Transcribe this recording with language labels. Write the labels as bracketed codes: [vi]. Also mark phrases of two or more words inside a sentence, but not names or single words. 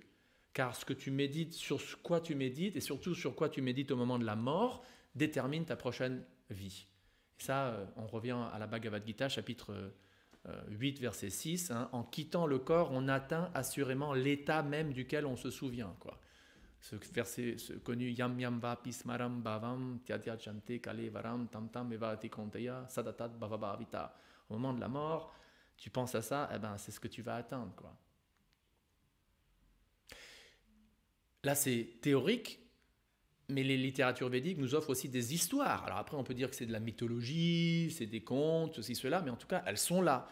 [fr] Car ce que tu médites, sur quoi tu médites, et surtout sur quoi tu médites au moment de la mort, détermine ta prochaine vie. Et ça, on revient à la Bhagavad Gita, chapitre 8, verset 6. En quittant le corps, on atteint assurément l'état même duquel on se souvient, quoi. Ce verset connu, [sa] यं यं वापि स्मरं भावं त्यद्य चन्ते काले वरम् तं तम् एवैति कौन्तेय सदातद् भावभावित. [fr] Au moment de la mort, tu penses à ça, c'est ce que tu vas atteindre, quoi. Là, c'est théorique, mais les littératures védiques nous offrent aussi des histoires. Alors après, on peut dire que c'est de la mythologie, c'est des contes, ceci, cela, mais en tout cas, elles sont là.